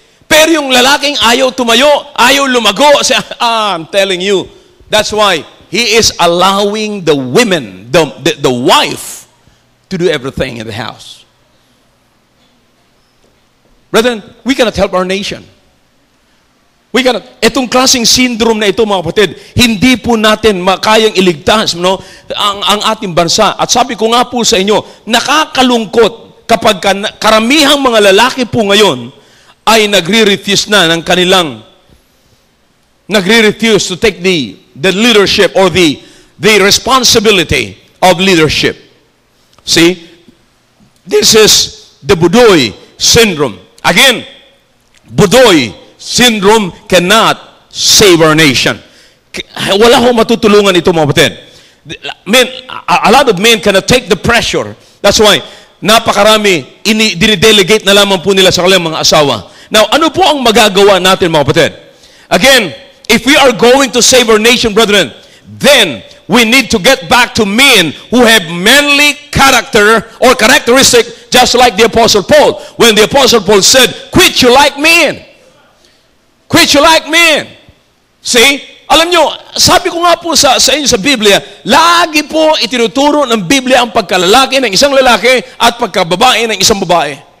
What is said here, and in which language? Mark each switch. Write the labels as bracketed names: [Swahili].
[Filipino] Pero yung lalaking ayaw tumayo, ayaw lumago, [English] I'm telling you, that's why he is allowing the women, the wife, to do everything in the house. Brethren, we cannot help our nation. [Filipino] Itong klaseng syndrome na ito, mga kapatid, hindi po natin makayang iligtas ang ating bansa. At sabi ko nga po sa inyo, nakakalungkot kapag karamihang mga lalaki po ngayon ay nagre-refuse na ng kanilang, [English] nagre-refuse to take the leadership or the responsibility of leadership. See? This is the Budoy syndrome. Again, Budoy syndrome cannot save our nation. [Filipino] Wala akong matutulungan ito, mga kapatid. [English] Men, a lot of men cannot take the pressure. That's why [Filipino] napakarami dinidelegate na lamang po nila sa kanilang mga asawa. Now, ano po ang magagawa natin, mga kapatid? [English] Again, if we are going to save our nation, brethren, then we need to get back to men who have manly character or characteristic, just like the Apostle Paul. When the Apostle Paul said, quit you like men. Quit you like men. See? [Filipino] Alam nyo, sabi ko nga po sa inyo sa Biblia, lagi po itinuturo ng Biblia ang pagkalalaki ng isang lalaki at pagkababae ng isang babae.